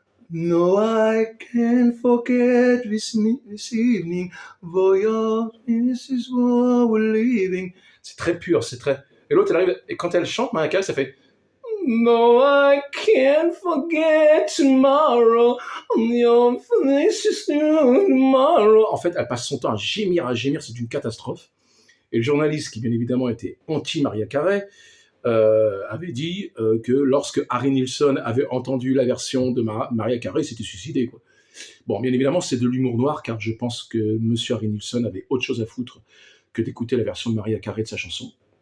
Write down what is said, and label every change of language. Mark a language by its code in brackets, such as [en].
[en] No, I can't forget this evening, for this is what we're leaving. [fr] C'est très pur, c'est très... Et l'autre, elle arrive, et quand elle chante, Maria Carey, ça fait... [en] No, I can't forget tomorrow. Your face is tomorrow. [fr] En fait, elle passe son temps à gémir, c'est une catastrophe. Et le journaliste, qui bien évidemment était anti-Maria Carey, avait dit que lorsque Harry Nilsson avait entendu la version de Maria Carey, il s'était suicidé, quoi. Bon, bien évidemment, c'est de l'humour noir, car je pense que Monsieur Harry Nilsson avait autre chose à foutre que d'écouter la version de Maria Carey de sa chanson.